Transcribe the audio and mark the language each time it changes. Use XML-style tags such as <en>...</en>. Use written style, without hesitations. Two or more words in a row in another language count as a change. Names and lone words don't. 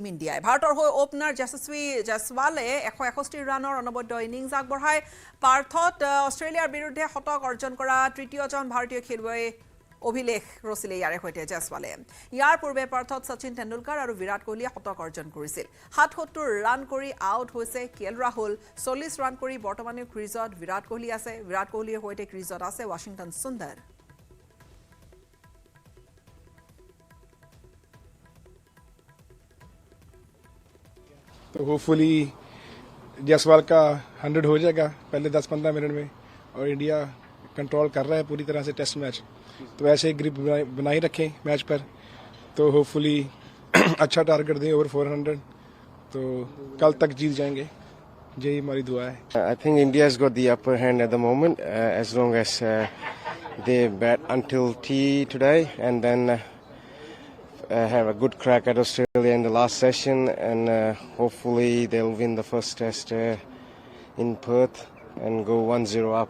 <as>ইণ্ডিয়াই ভাৰতৰ হৈ ওপেনাৰ যশস্বী জয়সৱালে 161 ৰানৰ অনবদ্য ইনিংছ আগবঢ়ায় পাৰ্থত অষ্ট্ৰেলিয়াৰ বিৰুদ্ধে শতক অৰ্জন কৰা তৃতীয়জন ভাৰতীয় খেলুৱৈ অভিলেখ ৰচিলে ইয়াৰে সৈতে জয়সৱালে ইয়াৰ পূৰ্বে পাৰ্থত সচিন তেণ্ডুলকাৰ আৰু বিৰাট কোহলীয়ে শতক অৰ্জন কৰিছিল 77 ৰান কৰি আউট হৈছে কেএল ৰাহুল 40 ৰান কৰি বৰ্তমানে ক্ৰিজত বিৰাট কোহলী আছে বিৰাট কোহলীৰ সৈতে ক্ৰিজত আছে ৱাশ্বিংটন সুন্দৰ</as> <hi>तो होपफुली जायसवाल का 100 हो जाएगा पहले 10-15 मिनट में और इंडिया कंट्रोल कर रहा है पूरी तरह से टेस्ट मैच तो ऐसे ग्रिप बनाई रखें मैच पर तो होपफुली अच्छा टारगेट दें ओवर 400 तो कल तक जीत जाएंगे यही हमारी दुआ है</hi> <en>I think India has got the upper hand at the moment as long as they bat until tea today and then have a good crack at Australia in the last session and hopefully they'll win the first test in Perth and go 1-0 up.</en>